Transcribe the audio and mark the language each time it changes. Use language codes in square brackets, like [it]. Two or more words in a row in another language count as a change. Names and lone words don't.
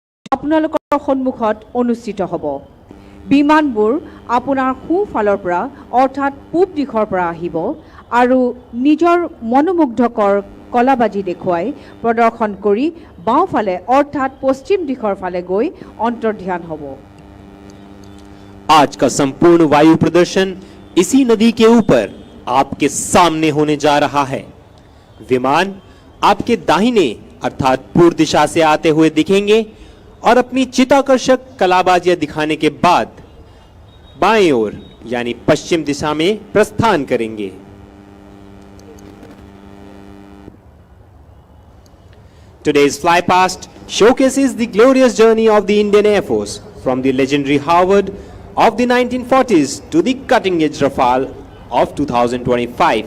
[as] আপোনালোকৰ সন্মুখত অনুষ্ঠিত হ'ব। বিমানবোৰ আপোনাৰ সোঁফালৰ পৰা অৰ্থাৎ পূব দিশৰ পৰা আহিব আৰু নিজৰ মনোমুগ্ধকৰ কলাবাজি দেখুৱাই প্ৰদৰ্শন কৰি বাওঁফালে অৰ্থাৎ পশ্চিম দিশৰ ফালে গৈ অন্তৰ্ধান হ'ব। [hi] आज का संपूर्ण वायु प्रदर्शन इसी नदी के ऊपर आपके सामने होने जा रहा है। विमान आपके दाहिने अर्थात पूर्व दिशा से आते हुए दिखेंगे और अपनी चित्ताकर्षक कलाबाजियां दिखाने के बाद बाएं ओर यानी पश्चिम दिशा में प्रस्थान करेंगे। [en] Today's flypast showcases the glorious journey of the Indian Air Force from the legendary Harvard of the 1940s to the cutting-edge Rafale of 2025.